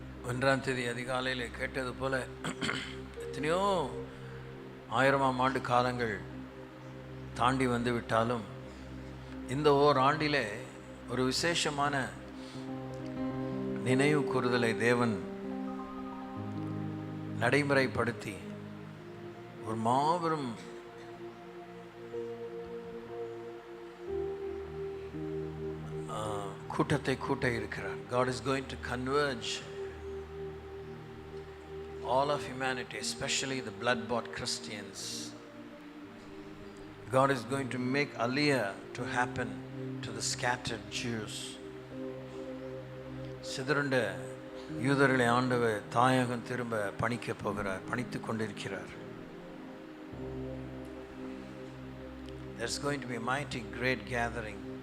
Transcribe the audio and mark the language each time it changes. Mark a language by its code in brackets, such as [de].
[ta] ஒன்றாம் தேதி அதிகாலையில் கேட்டது போல எத்தனையோ 1000ஆம் ஆண்டு காலங்கள் தாண்டி வந்து விட்டாலும் இந்த ஓராண்டிலே ஒரு விசேஷமான நினைவு கூறுதலை தேவன் நடைமுறைப்படுத்தி ஒரு மாபெரும் கூட்டத்தை கூட்ட இருக்கிறார். [en] God is going to converge all of humanity, especially the blood-bought Christians. God is going to make aliyah to happen to the scattered Jews. [ta] சிதறுண்ட யூதர்களை ஆண்டவர் தாயகம் திரும்ப பணிக்க போகிறார், பணித்துக் கொண்டிருக்கிறார். [en] There's going to be a mighty great gathering.